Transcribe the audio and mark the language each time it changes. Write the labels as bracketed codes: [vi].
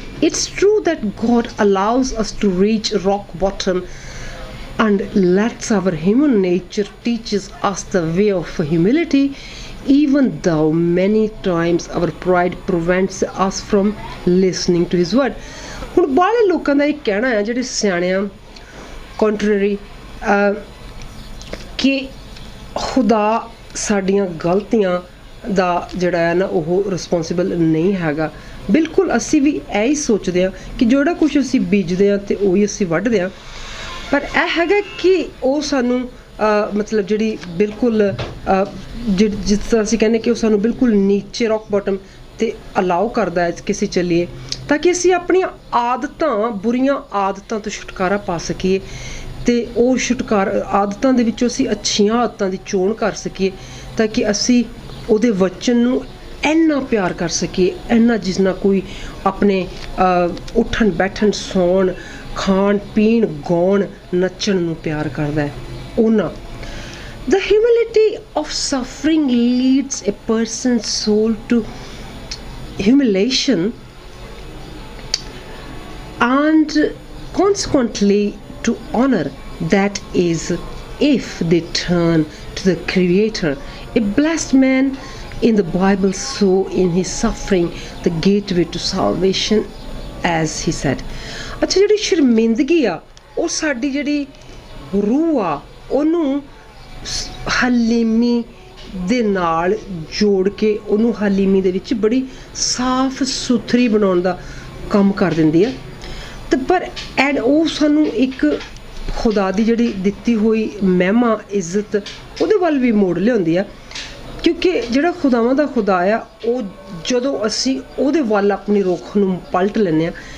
[en] It's true that God allows us to reach rock bottom and lets our human nature teaches us the way of humility, even though many times our pride prevents us from listening to his word. [pa] ਹੁਣ ਬਾਹਲੇ ਲੋਕਾਂ ਦਾ ਇਹ ਕਹਿਣਾ ਹੈ ਜਿਹੜੇ ਸਿਆਣੇ ਆ contrary ਕਿ ਖੁਦਾ ਸਾਡੀਆਂ ਗਲਤੀਆਂ ਦਾ ਜਿਹੜਾ ਹੈ ਨਾ ਉਹ ਰਿਸਪੌਂਸੀਬਲ ਨਹੀਂ ਹੈਗਾ। ਬਿਲਕੁਲ ਅਸੀਂ ਵੀ ਇਹ ਹੀ ਸੋਚਦੇ ਹਾਂ ਕਿ ਜਿਹੜਾ ਕੁਛ ਅਸੀਂ ਬੀਜਦੇ ਹਾਂ ਤੇ ਉਹੀ ਅਸੀਂ ਵੱਢਦੇ ਹਾਂ, ਪਰ ਇਹ ਹੈਗਾ ਕਿ ਉਹ ਸਾਨੂੰ ਮਤਲਬ ਜਿਹੜੀ ਬਿਲਕੁਲ ਜਿਸ ਤਰ੍ਹਾਂ ਅਸੀਂ ਕਹਿੰਦੇ ਕਿ ਉਹ ਸਾਨੂੰ ਬਿਲਕੁਲ ਨੀਚੇ ਰੌਕ ਬੋਟਮ 'ਤੇ ਅਲਾਓ ਕਰਦਾ ਹੈ ਕਿ ਅਸੀਂ ਚੱਲੀਏ ਤਾਂ ਕਿ ਅਸੀਂ ਆਪਣੀਆਂ ਆਦਤਾਂ ਬੁਰੀਆਂ ਆਦਤਾਂ ਤੋਂ ਛੁਟਕਾਰਾ ਪਾ ਸਕੀਏ ਤੇ ਉਹ ਆਦਤਾਂ ਦੇ ਵਿੱਚੋਂ ਅਸੀਂ ਅੱਛੀਆਂ ਆਦਤਾਂ ਦੀ ਚੋਣ ਕਰ ਸਕੀਏ ਤਾਂ ਕਿ ਅਸੀਂ ਉਹਦੇ ਵਚਨ ਨੂੰ ਇੰਨਾ ਪਿਆਰ ਕਰ ਸਕੀਏ, ਇੰਨਾ ਜਿਸ ਨਾਲ ਕੋਈ ਆਪਣੇ ਉੱਠਣ ਬੈਠਣ ਸੌਣ ਖਾਣ ਪੀਣ ਗਾਉਣ ਨੱਚਣ ਨੂੰ ਪਿਆਰ ਕਰਦਾ ਹੈ ਉਹਨਾਂ। [en] The humility of suffering leads a person's soul to humiliation and consequently to honor, that is if they turn to the Creator. A blessed man in the Bible saw in his suffering the gateway to salvation, as he said. [pa] ਅੱਛਾ, ਜਿਹੜੀ ਸ਼ਰਮਿੰਦਗੀ ਆ ਉਹ ਸਾਡੀ ਜਿਹੜੀ ਰੂਹ ਆ ਉਹਨੂੰ ਹਲੀਮੀ ਦੇ ਨਾਲ ਜੋੜ ਕੇ ਉਹਨੂੰ ਹਲੀਮੀ ਦੇ ਵਿੱਚ ਬੜੀ ਸਾਫ਼ ਸੁਥਰੀ ਬਣਾਉਣ ਦਾ ਕੰਮ ਕਰ ਦਿੰਦੀ ਆ। ਤੇ ਪਰ ਐਂਡ ਉਹ ਸਾਨੂੰ ਇੱਕ ਖੁਦਾ ਦੀ ਜਿਹੜੀ ਦਿੱਤੀ ਹੋਈ ਮਹਿਮਾ ਇੱਜ਼ਤ ਉਹਦੇ ਵੱਲ ਵੀ ਮੋੜ ਲਿਆਉਂਦੀ ਆ, ਕਿਉਂਕਿ ਜਿਹੜਾ ਖੁਦਾਵਾਂ ਦਾ ਖੁਦਾ ਆ ਉਹ ਜਦੋਂ ਅਸੀਂ ਉਹਦੇ ਵੱਲ ਆਪਣੀ ਰੁੱਖ ਨੂੰ ਪਲਟ ਲੈਂਦੇ ਹਾਂ